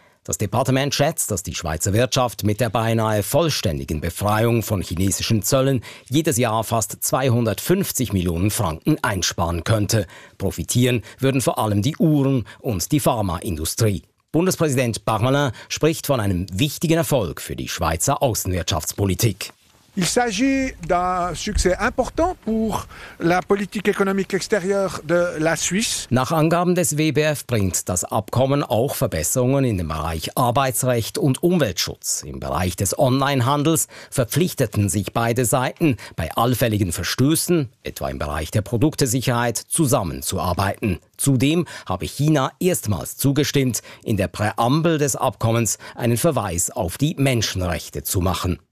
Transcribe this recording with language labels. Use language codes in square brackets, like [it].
[de] Das Departement schätzt, dass die Schweizer Wirtschaft mit der beinahe vollständigen Befreiung von chinesischen Zöllen jedes Jahr fast 250 Millionen Franken einsparen könnte. Profitieren würden vor allem die Uhren- und die Pharmaindustrie. Bundespräsident Parmelin spricht von einem wichtigen Erfolg für die Schweizer Außenwirtschaftspolitik. [fr] Il s'agit d'un succès important pour la politique économique extérieure de la Suisse. [de] Nach Angaben des WBF bringt das Abkommen auch Verbesserungen in dem Bereich Arbeitsrecht und Umweltschutz. Im Bereich des Onlinehandels verpflichteten sich beide Seiten, bei allfälligen Verstößen, etwa im Bereich der Produktesicherheit, zusammenzuarbeiten. Zudem habe China erstmals zugestimmt, in der Präambel des Abkommens einen Verweis auf die Menschenrechte zu machen.